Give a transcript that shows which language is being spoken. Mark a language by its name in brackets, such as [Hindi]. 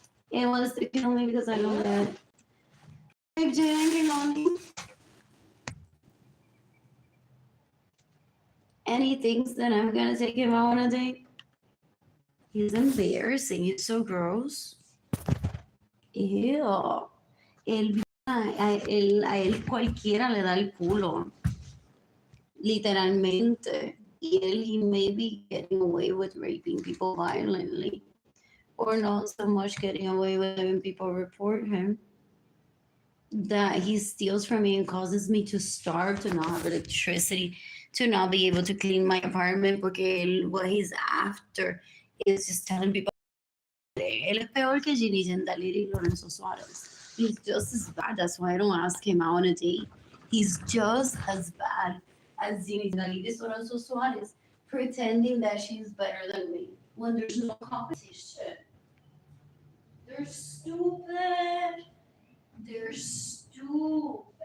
[English] It wants to kill me because I know that if Jalen on me and he thinks that I'm gonna take him out on a date, he's embarrassing. He's so gross. Ew. [Spanish] A él cualquiera le da el culo. Literalmente. Y él, [English] he may be getting away with raping people violently. Or not so much getting away with having people report him. That he steals from me and causes me to starve, to not have electricity, to not be able to clean my apartment, [Spanish] porque [English] what he's after is just telling people. [Spanish] Él es peor que Arlene Lorenzo Suarez. [English] He's just as bad. That's why I don't ask him out on a date. He's just as bad as Arlene Lorenzo Suarez, pretending that she's better than me when there's no competition. They're stupid. They're stupid.